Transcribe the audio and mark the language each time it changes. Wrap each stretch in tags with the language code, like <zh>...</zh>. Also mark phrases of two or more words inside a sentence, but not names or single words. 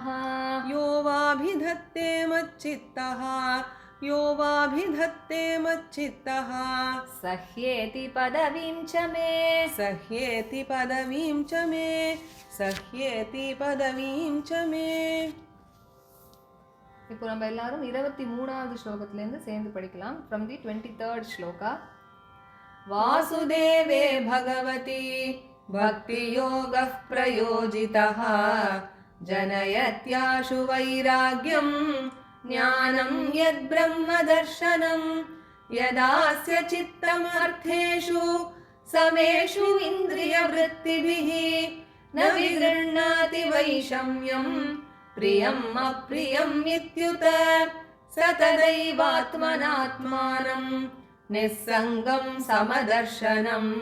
<sa>यो वाभिधत्ते मच्चित्तः यो वाभिधत्ते मच्चित्तः सह्येति पदवीं च मे सह्येति पदवीं च मे सह्येति पदवीं च मे</sa> <ta>இப்போ நம்ம எல்லாரும் 23வது ஸ்லோகத்திலேருந்து சேர்ந்து படிக்கலாம்</ta> <en>from the 23rd</en> <ta>ஸ்லோகா</ta> <sa>वासुदेवे भगवती भक्तियोगः प्रयोजितः जनयत्याशु वैराग्यं ज्ञानं यद्ब्रह्मदर्शनं यदास्य चित्तमर्थेषु समेषु इन्द्रियवृत्तिभिः न विगृह्णाति वैषम्यं प्रियम् अप्रियम् इत्युत स तदैवात्मनात्मानं निस्सङ्गं समदर्शनं</sa>